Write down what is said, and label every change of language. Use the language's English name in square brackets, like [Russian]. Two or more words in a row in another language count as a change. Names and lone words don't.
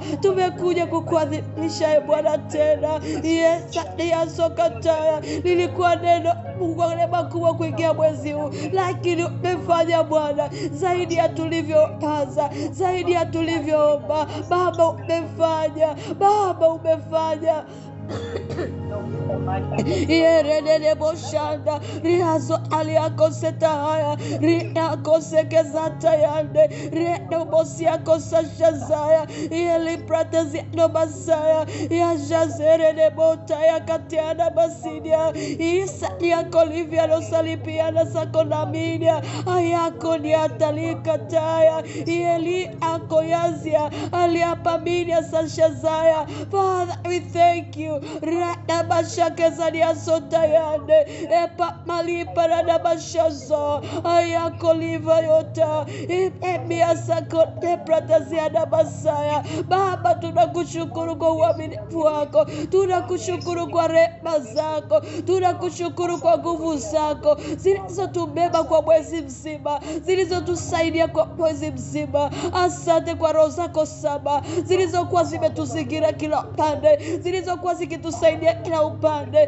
[Swahili] Tumekuja kukuadhimisha Bwana tena. Yes, ya sokataya. Nilikuwa neno Mungu makubwa kuingia mwezi huu, lakini umefanya Bwana zaidi ya tulivyoanza, zaidi ya tulivyoomba. Baba, umefanya, Baba, umefanya. Yerene boshanda riazo aliako setaya riako sekezata yande reno bosia kosashazaya yeli pratezi no basaya ya jazere ne botaya katiana basidia isa yako livia no salipiana sakonaminia ayako ni atalika taya yeli ako yazia aliapaminia sashazaya. [English] Father, we thank you. Rada bashakezania sotayande epa malipa rada bashazo ayako liva yota emia sakote prataziana basaya. [Swahili] Baba, tunakushukuru kwa uaminifu wako, tunakushukuru kwa rehema zako, tunakushukuru kwa nguvu zako zilizotubeba kwa mwezi mzima, zilizotusaidia kwa mwezi mzima. Asante kwa roho zako saba zilizokuwa zimetuzingira kila upande, zilizokuwa zikitusaidia kila upande.